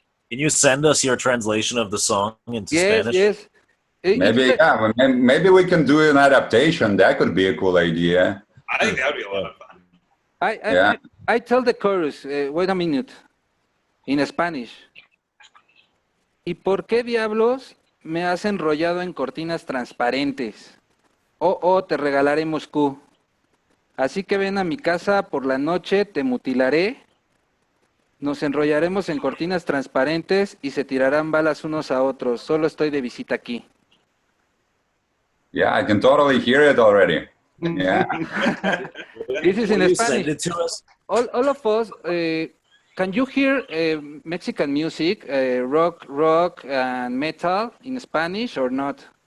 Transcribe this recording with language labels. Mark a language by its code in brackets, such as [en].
[en] Can you send us your translation of the song into Spanish? Yes. Maybe we can do an adaptation. That could be a cool idea. I think that would be a lot of fun. I tell the chorus, wait a minute, in Spanish. [es] ¿Y por qué diablos me has enrollado en cortinas transparentes? Oh, te regalaré Moscú. Así que ven a mi casa por la noche, te mutilaré. Nos enrollaremos en cortinas transparentes y se tirarán balas unos a otros. Solo estoy de visita aquí. [en] Yeah, I can totally hear it already. Yeah. This is in Will you Spanish. send it to us? All of us, can you hear Mexican music, rock and metal in Spanish or not?